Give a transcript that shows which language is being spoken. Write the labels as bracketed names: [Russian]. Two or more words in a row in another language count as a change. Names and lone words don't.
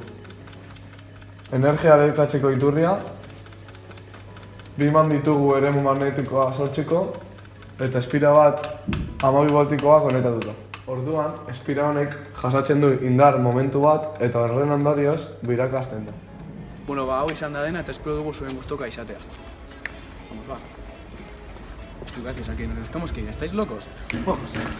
[Basque] Energia elektratzeko iturria, biman ditugu eremu magnetikoa sortzeko, eta espira bat 12 voltikoa konektatuta. Orduan, espira honek jasatzen du indar momentu bat eta horren ondorioz birakasten da. Hau izan da dena eta espero dugu zuen gustoka izatea. [Spanish] Vamos, va. Gracias, aquí nos estamos que ir. ¿Estáis locos? Vamos.